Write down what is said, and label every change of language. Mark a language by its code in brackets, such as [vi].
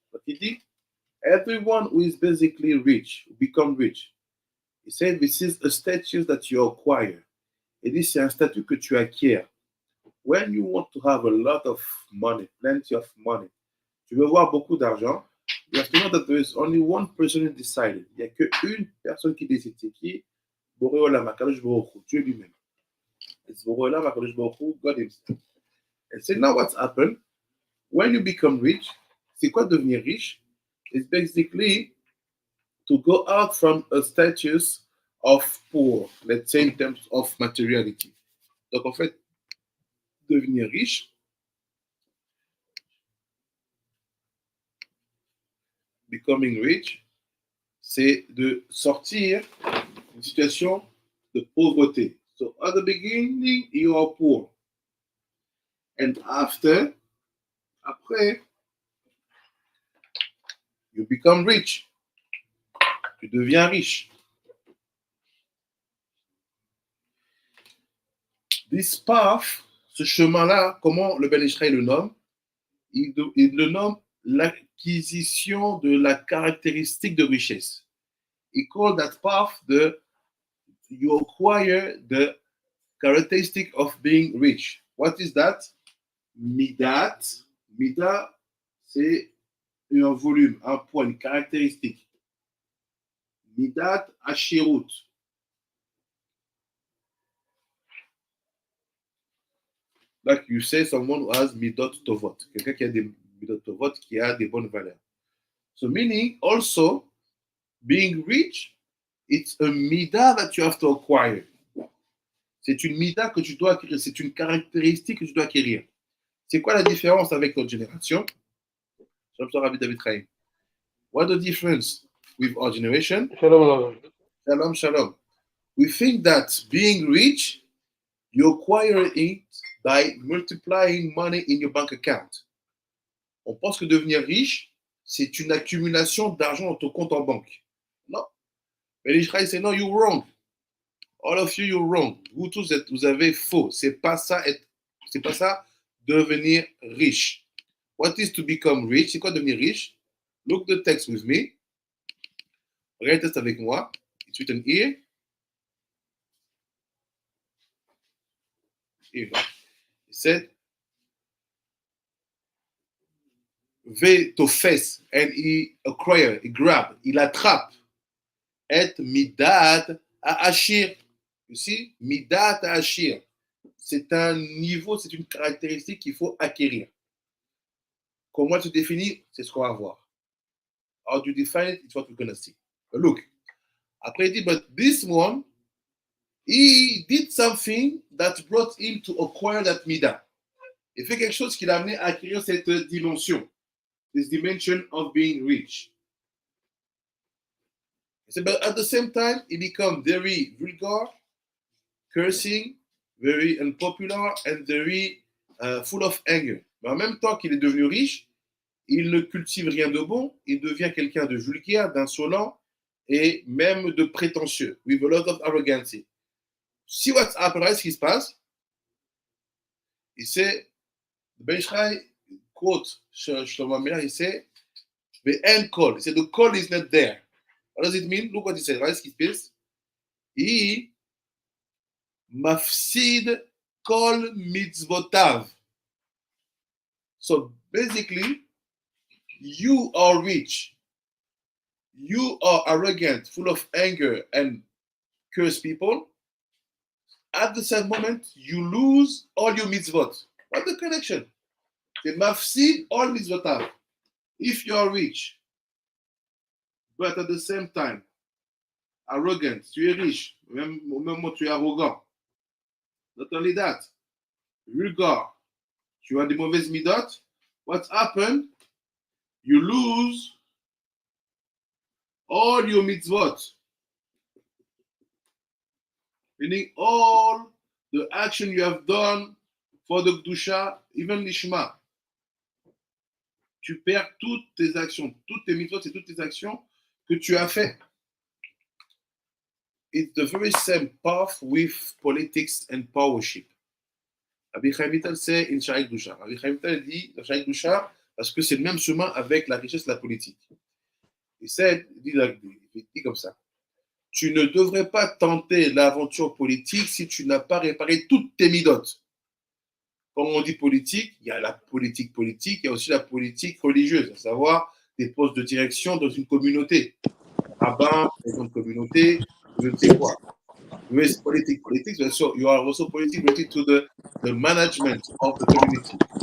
[en] But he did, everyone who is basically rich, become rich. He said, this is a status that you acquire. [fr] Et dit, c'est un statut que tu acquiers. [en] When you want to have a lot of money, plenty of money, [fr] tu veux avoir beaucoup d'argent, [en] you have to know that there is only one person who decided. [fr] Il n'y a qu'une personne qui décide. C'est qui? Boré Olam, HaKadosh Baruch Hu, Dieu lui-même. [en] It's Boré Olam, HaKadosh Baruch Hu, God himself. And so now what's happened? When you become rich, [fr] c'est quoi devenir riche? [en] It's basically to go out from a status of poor, let's say in terms of materiality. [fr] Donc en fait, devenir riche, [en] becoming rich, [fr] c'est de sortir d'une situation de pauvreté. [en] So at the beginning, you are poor. And après, you become rich. [fr] Tu deviens riche. [en] This path, [fr] ce chemin-là, comment le Ben Israël le nomme? Il le nomme l'acquisition de la caractéristique de richesse. [en] He called that path you acquire the characteristic of being rich. What is that? Midat. [fr] Midat, c'est un volume, un poids, une caractéristique. [he] Midat Ashirut. [en] Like you say, someone who has Midot Tovot. [fr] Quelqu'un qui a des Midot Tovot, qui a des bonnes valeurs. [en] So meaning also, being rich, it's a midah that you have to acquire. [fr] C'est une midah que tu dois acquérir. C'est une caractéristique que tu dois acquérir. C'est quoi la différence avec notre génération? [en] What the difference with our generation? [he] Shalom. Shalom, shalom. [en] We think that being rich, you acquire it by multiplying money in your bank account. [fr] On pense que devenir riche, c'est une accumulation d'argent dans ton compte en banque. Non. Mais les Israéliens disent non, [en] you're wrong. All of you, you're wrong. [fr] Vous tous, vous avez faux. C'est pas ça devenir riche. [en] What is to become rich? [fr] C'est quoi devenir riche? [en] Look the text with me. [fr] Regarde le texte avec moi. [en] It's written here. Here. It said, Ve-tofes, and he acquire, he grab, [fr] il attrape, et [en] midat ha'ashir. You see? Midat ha'ashir. [fr] C'est un niveau, c'est une caractéristique qu'il faut acquérir. Comment tu définis? C'est ce qu'on va voir. [en] How do you define it? It's what we're going to see. But look. [fr] Après, il dit, [en] but this one, he did something that brought him to acquire that midah. [fr] Il fait quelque chose qui l'a amené à acquérir cette dimension. [en] This dimension of being rich. But at the same time, he become very vulgar, cursing, very unpopular, and very full of anger. [fr] Mais en même temps qu'il est devenu riche, il ne cultive rien de bon, il devient quelqu'un de vulgaire, d'insolent, et même de prétentieux, [en] with a lot of arrogance. See what's happened, right? [fr] Ce qui se passe. Il sait, [en] the Ben Ishai quote Shlomo Amelach, [fr] il sait, [en] the end call. He said, the call is not there. What does it mean? Look what he said, right? [fr] Ce qui se passe. [he] He mafsid kol mitzvotav. [en] So basically, you are rich, you are arrogant, full of anger, and curse people, at the same moment, you lose all your mitzvot. What's the connection? [he] C'est mafsid all mitzvotav. [en] If you are rich, but at the same time, arrogant, [fr] tu es riche, même au même moment tu es arrogant. [en] Not only that, vulgar, [fr] tu as des mauvaises midot, [en] what's happened? You lose all your mitzvot. Meaning all the action you have done for the Kedusha, even Lishma. [fr] Tu perds toutes tes actions, toutes tes mitzvot et toutes tes actions que tu as fait. [en] It's the very same path with politics and powership. [fr] Rabbi Chaim Vital c'est in Sharik Dusha. Rabbi Chaim Vital dit dans Sharik Dusha parce que c'est le même chemin avec la richesse et la politique. Il dit comme ça. Tu ne devrais pas tenter l'aventure politique si tu n'as pas réparé toutes tes midotes. Quand on dit politique, il y a la politique politique, il y a aussi la politique religieuse, à savoir des postes de direction dans une communauté. Rabbin, dans une communauté, je ne sais quoi. Mais politique, [en] so you are also politic related to the management of the community.